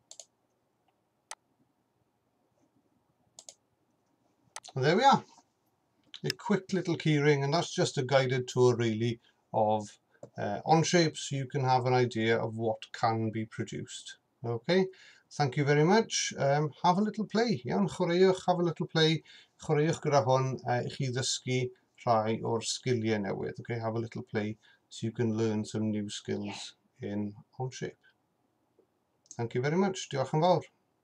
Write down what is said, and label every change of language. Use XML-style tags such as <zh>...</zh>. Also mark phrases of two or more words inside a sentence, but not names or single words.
<en>And there we are. A quick little keyring, and that's just a guided tour really of Onshape, so you can have an idea of what can be produced. Okay, thank you very much. Have a little play.</en> <cy>Iawn, chwaraewch,</cy> <en>have a little play.</en> <cy>Chwaraewch gyda hwn I chi ddysgu rhai o'r sgiliau newydd.</cy> <en>Okay, have a little play so you can learn some new skills in Onshape. Thank you very much.</en> <cy>Diolch yn fawr.</cy>